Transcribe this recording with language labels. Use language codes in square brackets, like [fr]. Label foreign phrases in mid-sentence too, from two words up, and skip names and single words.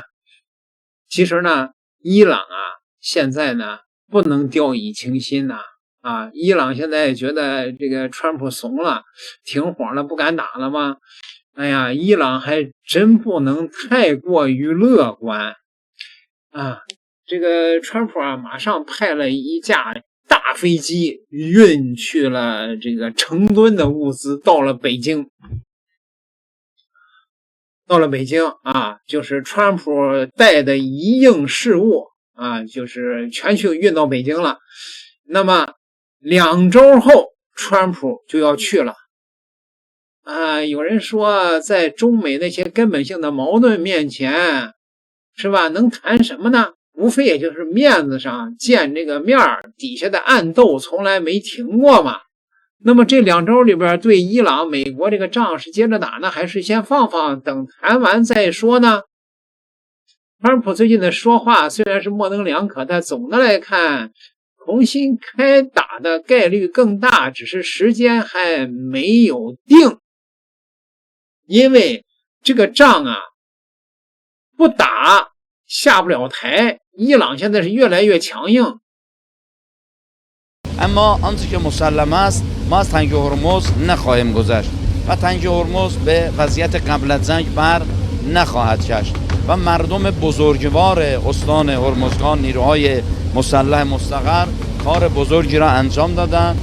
[zh] 其實呢，伊朗現在呢不能掉以輕心吶，伊朗現在覺得這個川普慫了，停火了，不敢打了嗎？哎呀，伊朗還真不能太過於樂觀這個川普馬上派了一架大飛機運去了這個成噸的物資到了北京。就是川普帶的一應事務就是全去運到北京了。那麼2週後川普就要去了。有人說在中美那些根本性的矛盾面前，是吧？能談什麼呢？無非也就是面子上見這個面，底下的暗鬥從來沒停過嘛。那麼這2週裡邊對伊朗美國這個仗是接着打呢，還是先放放，等談完再說呢？川普最近的說話雖然是模棱兩可，但總的來看重新開打的概率更大，只是時間還沒有定。因為這個仗不打下不了台，伊朗現在是越來越強硬。 [fa] اما آنچه که مسلم است ما از تنگ هرمز نخواهیم گذشت و تنگ هرمز به وضعیت قبل از جنگ بر نخواهد گشت و مردم بزرگوار استان هرمزگان، نیروهای مسلح مستقر کار بزرگی را انجام دادن.